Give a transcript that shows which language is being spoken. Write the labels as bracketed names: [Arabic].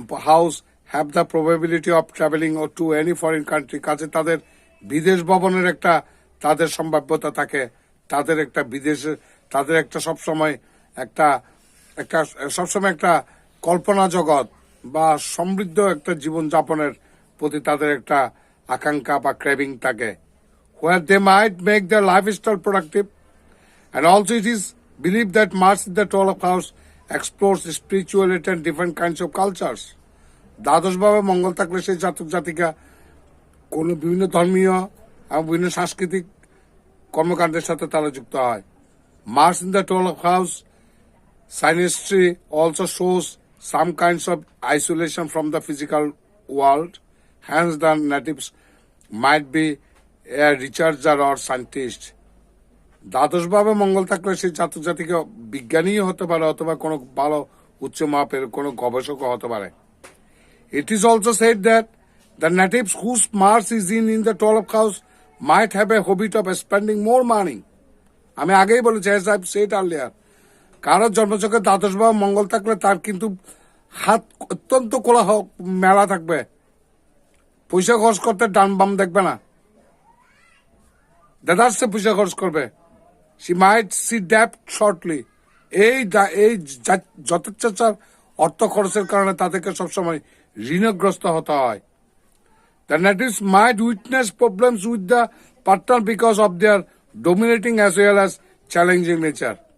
[English] house have the probability of traveling or to any foreign country, [Bangla] কাছে তাদের বিদেশ ভ্রমণের একটা তাদের সম্ভাব্যতা থাকে, তাদের একটা বিদেশে তাদের একটা সবসময় একটা একটা সবসময় একটা কল্পনা জগৎ বা সমৃদ্ধ একটা জীবন যাপনের প্রতি তাদের একটা আকাঙ্ক্ষা বা ক্রেভিং থাকে, [English] where they might make their lifestyle productive. And also it is believed that Mars in the 12th house explores spirituality and different kinds of cultures. [Bangla] দ্বাদশভাবে মঙ্গল থাকলে সেই জাতক জাতিকা কোনো বিভিন্ন ধর্মীয় এবং বিভিন্ন সাংস্কৃতিক কর্মকাণ্ডের সাথে তারা যুক্ত হয়। [English] Mars in the 12th house synastry also shows some kinds of isolation from the physical world. Hence the natives might be a researcher or scientist. [Bangla] দ্বাদশভাবে মঙ্গল থাকলে সেই জাতক জাতিকে বিজ্ঞানীও হতে পারে অথবা কোনো ভালো উচ্চ মাপের কোনো গবেষকও হতে পারে। [English] It is also said that the natives whose Mars is in the 12th house might have a habit of spending more money. [Bangla] আমি আগেই বলেছি, [English] as I've said earlier, [Bangla] কারোর জন্মচক্রে দ্বাদশভাবে মঙ্গল থাকলে তার কিন্তু হাত অত্যন্ত কোলাহ মেলা থাকবে, পয়সা খরচ করতে ডান বাম দেখবে না, দেদারসে পয়সা খরচ করবে। [English] She might see debt shortly. [Bangla] এই যথেচ্ছাচার অর্থ খরচের কারণে তাদেরকে সবসময় ঋণগ্রস্ত হতে হয়। [English] The natives might witness problems with the partner because of their dominating as well as challenging nature.